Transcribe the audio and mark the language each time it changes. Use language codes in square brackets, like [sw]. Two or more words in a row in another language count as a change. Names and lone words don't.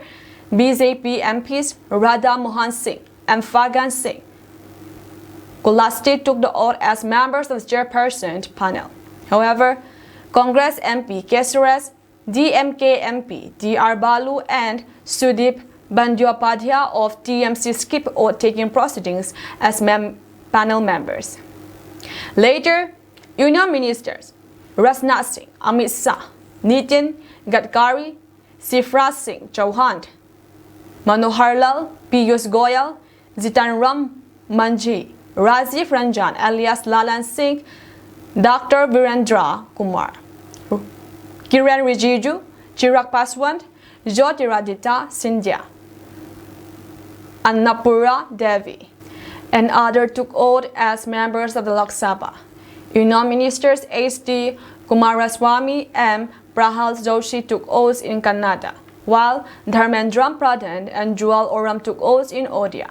[en] BJP MPs Radha Mohan Singh and Fagan Singh Kulasti took the oath as members of the chairperson panel. However, Congress MP Kesuras, DMK MP DR Balu and Sudip Bandyopadhyay of TMC skipped oath-taking proceedings as panel members. Later, Union Ministers Rajnath Singh, Amit Shah, Nitin Gadkari, Shivraj Singh Chauhan, Manohar Lal, Piyush Goyal, Jitan Ram Manji, Rajiv Ranjan alias Lalan Singh, Dr. Virendra Kumar, Kiran Rijiju, Chirag Paswan, Jyotiraditya Scindia, Annapurna Devi, and others took oath as members of the Lok Sabha. Union Ministers H.D. Kumaraswamy and Prahal Joshi took oaths in Kannada, while Dharmendra Pradhan and Jewel Oram took oaths in Odia.